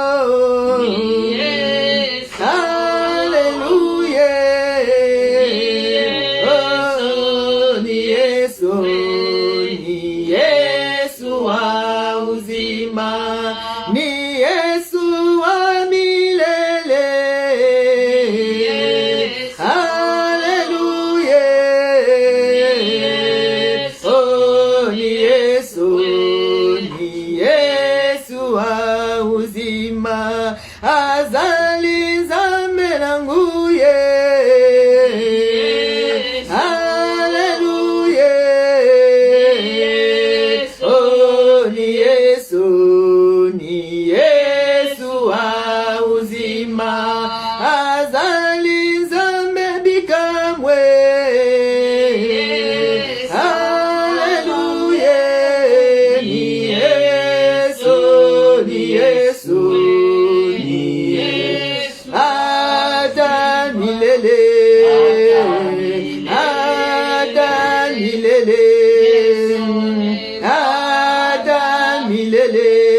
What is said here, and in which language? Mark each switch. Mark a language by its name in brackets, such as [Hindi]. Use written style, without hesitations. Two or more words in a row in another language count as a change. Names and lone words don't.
[Swahili] Ni Yesu wa milele. Haleluya. Oh, ni Yesu, ni Yesu wa uzima, [Lingala] azali zambe nanguye. Haleluya. [Swahili] Oh, ni Yesu, ni Yesu wa uzima, [Lingala] azali zambe bikamwe. Haleluya. [Swahili] Ni Yesu, ni Yesu, ni Yesu, hata milele, hata milele, hata milele,